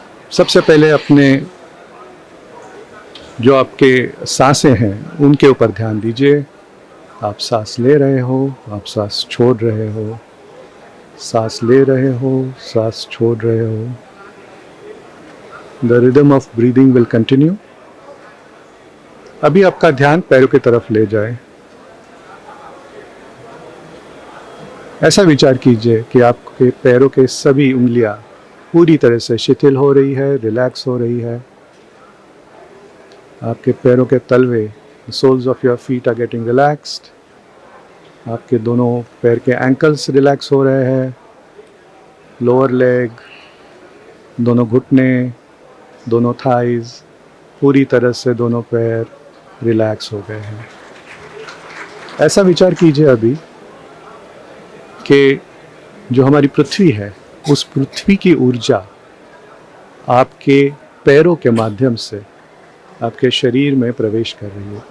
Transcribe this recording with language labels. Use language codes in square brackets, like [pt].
[hi] सबसे पहले अपने जो आपके सांसें हैं उनके ऊपर ध्यान दीजिए। आप सांस ले रहे हो, आप सांस छोड़ रहे हो, सांस ले रहे हो, सांस छोड़ रहे हो। [en] The rhythm of breathing will continue. [hi] अभी आपका ध्यान पैरों की तरफ ले जाए। ऐसा विचार कीजिए कि आपके पैरों के सभी उंगलियां पूरी तरह से शिथिल हो रही है, रिलैक्स हो रही है। आपके पैरों के तलवे, [en] the soles of your feet are getting relaxed. [hi] आपके दोनों पैर के एंकल्स रिलैक्स हो रहे हैं, लोअर लेग, दोनों घुटने, दोनों थाइज, पूरी तरह से दोनों पैर रिलैक्स हो गए हैं। ऐसा विचार कीजिए अभी कि जो हमारी पृथ्वी है, उस पृथ्वी की ऊर्जा आपके पैरों के माध्यम से आपके शरीर में प्रवेश कर रही है।